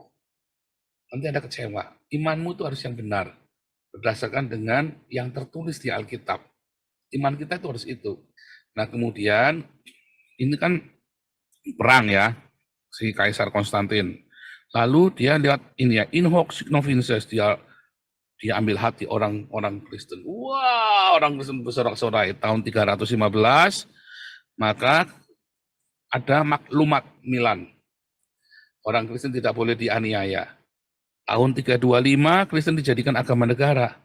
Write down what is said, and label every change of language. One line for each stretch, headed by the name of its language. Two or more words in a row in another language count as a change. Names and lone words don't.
Indonesian: Nanti Anda kecewa. Imanmu itu harus yang benar, berdasarkan dengan yang tertulis di Alkitab. Iman kita itu harus itu. Nah, kemudian ini kan perang ya, si Kaisar Konstantin. Lalu dia lihat ini ya,
Latin: in hoc signo vinces,
Indonesian: dia ambil hati orang Kristen. Wah, orang Kristen bersorak-sorai tahun 315, maka ada maklumat Milan. Orang Kristen tidak boleh dianiaya. Tahun 325, Kristen dijadikan agama negara.